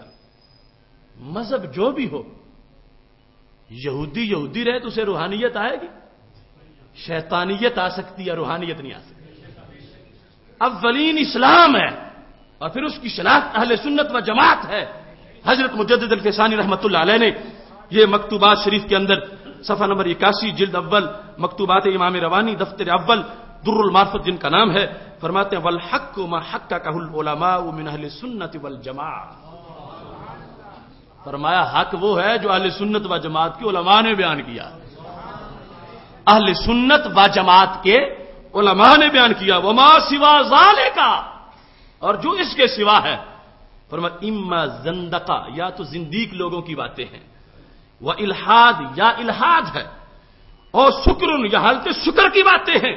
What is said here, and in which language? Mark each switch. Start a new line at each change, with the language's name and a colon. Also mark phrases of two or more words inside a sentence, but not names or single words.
Urdu: مذہب جو بھی ہو، یہودی رہے تو اسے روحانیت آئے گی؟ شیطانیت آ سکتی ہے، روحانیت نہیں آ سکتی۔ اولین اسلام ہے اور پھر اس کی شناخت اہل سنت و جماعت ہے۔ حضرت مجدد الفسانی رحمۃ اللہ علیہ نے یہ مکتوبات شریف کے اندر صفحہ نمبر 81 جلد اول مکتوبات امام روانی دفتر اول در المعرفت جن کا نام ہے، فرماتے ہیں
Arabic: والحق ما حققہ العلماء من اہل السنت والجماعہ،
Urdu: فرمایا حق وہ ہے جو اہل سنت و جماعت کے علماء نے بیان کیا، اہل سنت و جماعت کے علماء نے بیان کیا۔
Arabic: وما سوا ذالک،
Urdu: اور جو اس کے سوا ہے فرمایا
Arabic: اما زندقہ،
Urdu: یا تو زندیق لوگوں کی باتیں ہیں، وہ الحاد یا الحاد ہے، اور شکر یا حالت شکر کی باتیں ہیں۔